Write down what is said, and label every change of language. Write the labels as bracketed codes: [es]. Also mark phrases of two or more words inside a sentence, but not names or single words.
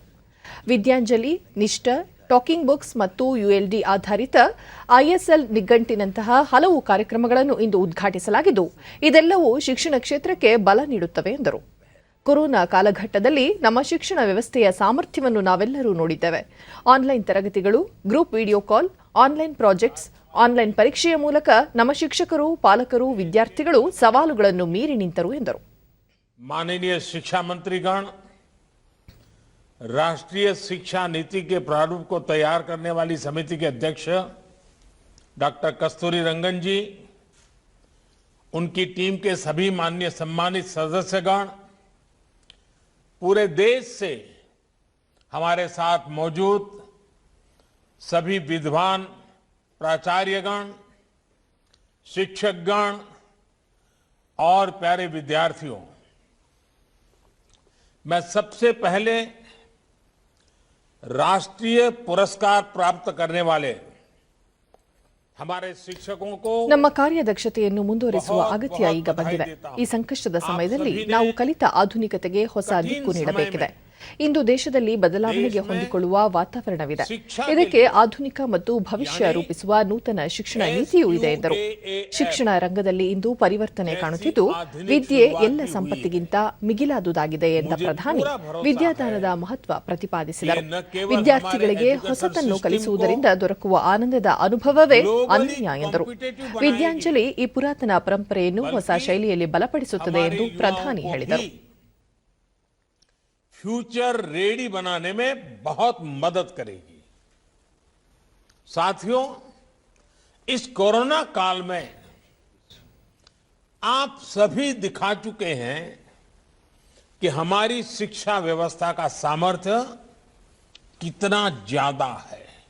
[kn] ವಿದ್ಯಾಂಜಲಿ, ನಿಷ್ಠ, ಟಾಕಿಂಗ್ ಬುಕ್ಸ್ ಮತ್ತು ಯುಎಲ್ಡಿ ಆಧಾರಿತ ಐಎಸ್ಎಲ್ ನಿಘಂಟಿನಂತಹ ಹಲವು ಕಾರ್ಯಕ್ರಮಗಳನ್ನು ಇಂದು ಉದ್ಘಾಟಿಸಲಾಗಿದ್ದು, ಇದೆಲ್ಲವೂ ಶಿಕ್ಷಣ ಕ್ಷೇತ್ರಕ್ಕೆ ಬಲ ನೀಡುತ್ತವೆ ಎಂದರು. ಕೊರೋನಾ ಕಾಲಘಟ್ಟದಲ್ಲಿ ನಮ್ಮ ಶಿಕ್ಷಣ ವ್ಯವಸ್ಥೆಯ ಸಾಮರ್ಥ್ಯವನ್ನು ನಾವೆಲ್ಲರೂ ನೋಡಿದ್ದೇವೆ. ಆನ್ಲೈನ್ ತರಗತಿಗಳು, [en] group video call, online projects, [kn] ಆನ್ಲೈನ್ ಪರೀಕ್ಷೆಯ ಮೂಲಕ ನಮ್ಮ ಶಿಕ್ಷಕರು, ಪಾಲಕರು, ವಿದ್ಯಾರ್ಥಿಗಳು ಸವಾಲುಗಳನ್ನು ಮೀರಿ ನಿಂತರು ಎಂದರು. [hi] माननीय शिक्षा मंत्रीगण, राष्ट्रीय शिक्षा नीति के प्रारूप को तैयार करने वाली समिति के अध्यक्ष डॉक्टर कस्तूरी रंगन जी, उनकी टीम के सभी माननीय सम्मानित सदस्यगण, पूरे देश से हमारे साथ मौजूद सभी विद्वान प्राचार्यगण, शिक्षकगण और प्यारे विद्यार्थियों, मैं सबसे पहले राष्ट्रीय पुरस्कार प्राप्त करने वाले [kn] ನಮ್ಮ ಕಾರ್ಯದಕ್ಷತೆಯನ್ನು ಮುಂದುವರಿಸುವ ಅಗತ್ಯ ಈಗ ಬಂದಿದೆ. ಈ ಸಂಕಷ್ಟದ ಸಮಯದಲ್ಲಿ ನಾವು ಕಲಿತ ಆಧುನಿಕತೆಗೆ ಹೊಸ ದಿಕ್ಕು ನೀಡಬೇಕಿದೆ. ಇಂದು ದೇಶದಲ್ಲಿ ಬದಲಾವಣೆಗೆ ಹೊಂದಿಕೊಳ್ಳುವ ವಾತಾವರಣವಿದೆ. ಇದಕ್ಕೆ ಆಧುನಿಕ ಮತ್ತು ಭವಿಷ್ಯ ರೂಪಿಸುವ ನೂತನ ಶಿಕ್ಷಣ ನೀತಿಯೂ ಇದೆ ಎಂದರು. ಶಿಕ್ಷಣ ರಂಗದಲ್ಲಿ ಇಂದು ಪರಿವರ್ತನೆ ಕಾಣುತ್ತಿದ್ದು, ವಿದ್ಯೆ ಎಲ್ಲ ಸಂಪತ್ತಿಗಿಂತ ಮಿಗಿಲಾದುದಾಗಿದೆ ಎಂದ ಪ್ರಧಾನಿ ವಿದ್ಯಾದಾನದ ಮಹತ್ವ ಪ್ರತಿಪಾದಿಸಿದರು. ವಿದ್ಯಾರ್ಥಿಗಳಿಗೆ ಹೊಸತನ್ನು ಕಲಿಸುವುದರಿಂದ ದೊರಕುವ ಆನಂದದ ಅನುಭವವೇ ಅನನ್ಯ ಎಂದರು. ವಿದ್ಯಾಂಜಲಿ ಈ ಪುರಾತನ ಪರಂಪರೆಯನ್ನು ಹೊಸ ಶೈಲಿಯಲ್ಲಿ ಬಲಪಡಿಸುತ್ತದೆ ಎಂದು ಪ್ರಧಾನಿ ಹೇಳಿದರು. [en] future ready [hi] बनाने में बहुत मदद करेगी. साथियों, इस कोरोना काल में आप सभी दिखा चुके हैं कि हमारी शिक्षा व्यवस्था का सामर्थ्य कितना ज्यादा है.